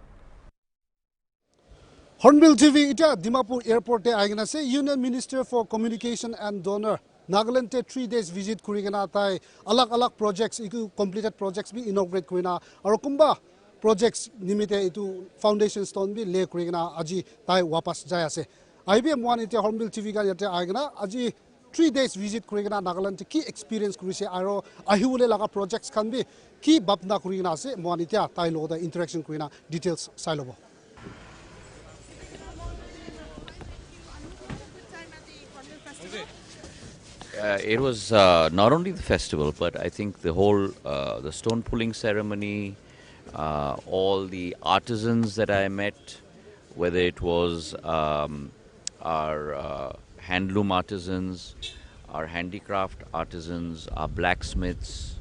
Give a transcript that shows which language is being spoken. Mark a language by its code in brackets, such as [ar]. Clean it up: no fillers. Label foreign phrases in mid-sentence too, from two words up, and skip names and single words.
[nag] हॉर्नबिल टीवी इटा दिमापुर एयरपोर्ट ते आइगना से [en] Union Minister for Communication and DoNER [nag] नागालैंड ते 3 [en] days visit [nag] कुरिगना ताइ अलग अलग प्रोजेक्ट्स इकु [en] completed projects [nag] भी इनॉग्रेट कुइना और कुंबा प्रोजेक्ट्स निमित्ते इतु [en] foundation stone [nag] भी ले कुरिगना अजी ताइ वापस जाय आसे आइबीएम वन इते हॉर्नबिल टीवी का यते आइगना अजी 3 [en] days visit [nag] कुरिगना नागालैंड की एक्सपीरियंस कुरिसे आरो आहिउले लगा प्रोजेक्ट्स खान भी की बापना कुरिगना आसे मोन इते ताइ लोदा इंटरेक्शन कुरिना डिटेल्स साइलोबो [en] It was not only the festival, but I think the whole the stone pulling ceremony, all the artisans that I met, whether it was our handloom artisans, our handicraft artisans, our blacksmiths,